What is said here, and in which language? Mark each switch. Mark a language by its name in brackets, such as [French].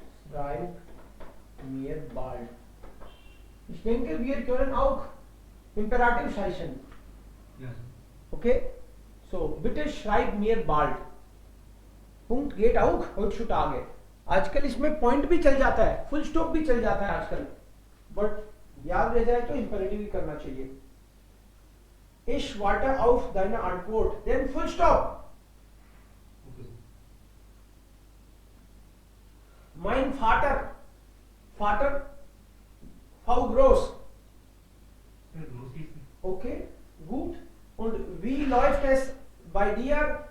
[German] Schreib mir bald. Ich denke, wir können auch Imperativ sprechen. [English] Yes. Okay? [German] So, bitte schreib mir bald. Punkt geht auch heutzutage. [Hindi] आजकल इसमें point भी चल जाता है, full stop भी चल जाता है आजकल, बट याद रह जाए तो इंपेरेटिव ही करना चाहिए. [German] Ich warte auf deine Antwort. [English] Then full stop. Okay. [German] Mein Vater. Vater. How groß? Sir, groß ist Okay, gut. Und wie läuft es bei dir?